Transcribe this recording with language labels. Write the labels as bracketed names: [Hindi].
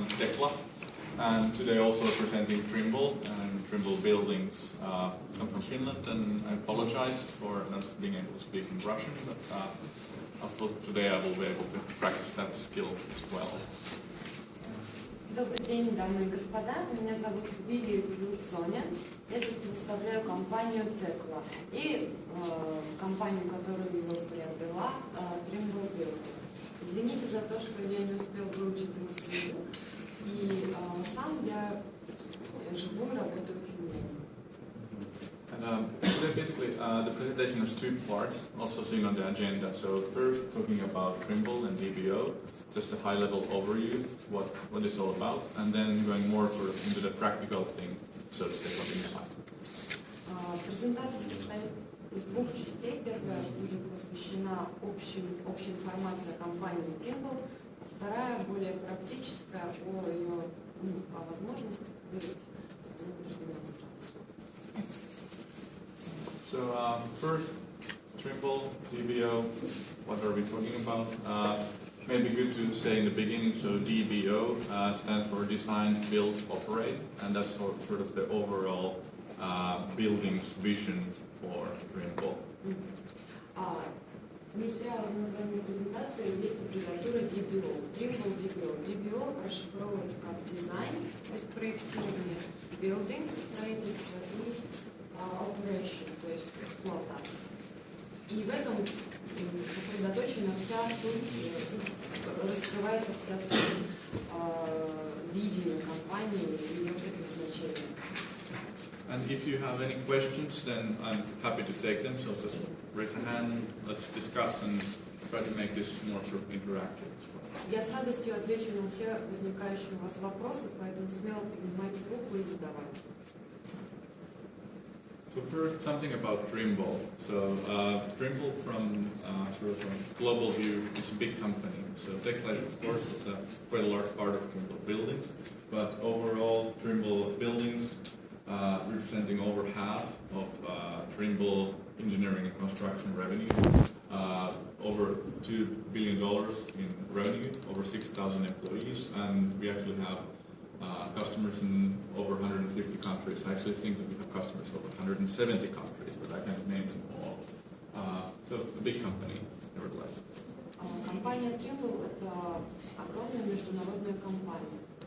[English] Tekla, and today also representing Trimble, and Trimble Buildings come from Finland, and I apologize for not being able to speak in Russian, but I thought today I will be able to practice that skill as well. [Russian] Добрый день, дамы и господа. Меня зовут Вилли Соня. Я здесь представляю компанию tekla и компанию, которую ее приобрела, Trimble Buildings. Извините за то, что я не успел выучить русский язык. И сам я живу и работаю в Финляндии. [English] Today basically the presentation has two parts, also seen on the agenda. So first talking about Trimble and DBO, just a high-level overview, what it's all about, and then going more sort of into the practical thing, so to say, from inside. [Russian] Презентация состоит из двух частей. Первая будет посвящена общей информации о компании Trimble, вторая более практическая о ее возможностях и демонстрации. [English] So first, Trimble, DBO, what are we talking about? Maybe good to say in the beginning, so DBO stands for Design, Build, Operate, and that's sort of the overall building's vision for Trimble. [Russian] Не зря в названии презентации есть аббревиатура DBO. Trimble DBO. DBO расшифровывается как дизайн, то есть проектирование, [English] building, [Russian] строительство и operation, то есть эксплуатация. И в этом сосредоточена вся суть, раскрывается вся суть видения компании и ее предназначения. [English] And if you have any questions, then I'm happy to take them. So just raise a hand, let's discuss and try to make this more sort of interactive as well. [Russian] Я с радостью отвечу на все возникающие у вас вопросы, поэтому смело поднимайте руку и задавайте. [English] So first, something about Trimble. So Trimble, from sort of a global view, is a big company. So tekla, of course, is quite a large part of Trimble Buildings, but overall, Trimble Buildings representing over half of Trimble engineering and construction revenue, over $2 billion in revenue, over 6,000 employees, and we actually have customers in over 150 countries. I actually think that we have customers over 170 countries, but I can't name them all. So a big company, nevertheless. [Russian] Компания Trimble – это огромная международная компания.